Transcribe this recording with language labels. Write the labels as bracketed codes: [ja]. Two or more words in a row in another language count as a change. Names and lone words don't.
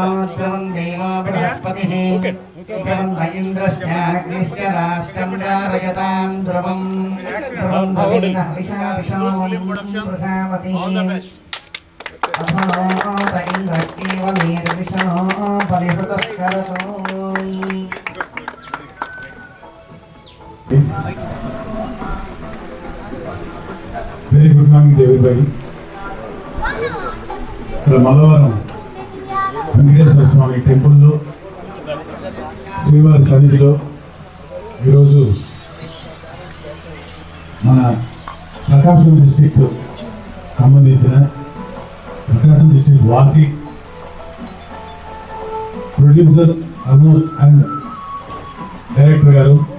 [sa] ध्रुवं देवो बृहस्पतिः ध्रुवं इन्द्रस्याग्निश्च राष्ट्रं कारयतां ध्रुवं भवेनः विशाविशों प्रसावतीः अथोत इन्द्रकेवलेर्विशो परिहृतस्करतो [en] very good morning everybody. [te] ఇక్కడ మంగళవారం వెంకటేశ్వర స్వామి టెంపుల్లో శ్రీవారి సన్నిధిలో ఈరోజు మన ప్రకాశం డిస్ట్రిక్ట్ సంబంధించిన ప్రకాశం డిస్ట్రిక్ట్ వాసి [en] producer almost and director [te] గారు